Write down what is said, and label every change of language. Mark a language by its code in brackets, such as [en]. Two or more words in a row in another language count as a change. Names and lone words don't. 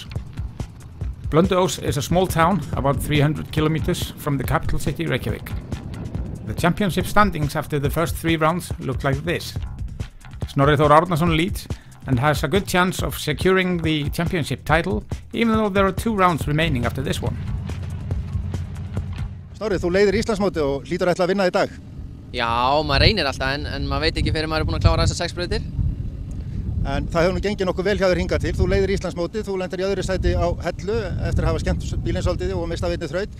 [en] nduã$s is a small town about 300 kilometers from the capital city Reykjavik. The championship standings after the first three rounds looked like this. Snorri Þór Árnason leads and has a good chance of securing the championship title, even though there are two rounds remaining after this one. [is] Snorri, þú leiðir Íslandsmótið og hlýtur ætla að vinna í dag. Já, maður reynir alltaf en maður veit ekki fyrir maður búinn að klára þessar 6 brautir. En það hefur nú gengið nokkuð vel hjá þér hingað til. Þú leiðir Íslandsmótið, þú lendir í öðru sæti á Hellu eftir að hafa skemmt bílinn svolítið og mistað einni þraut.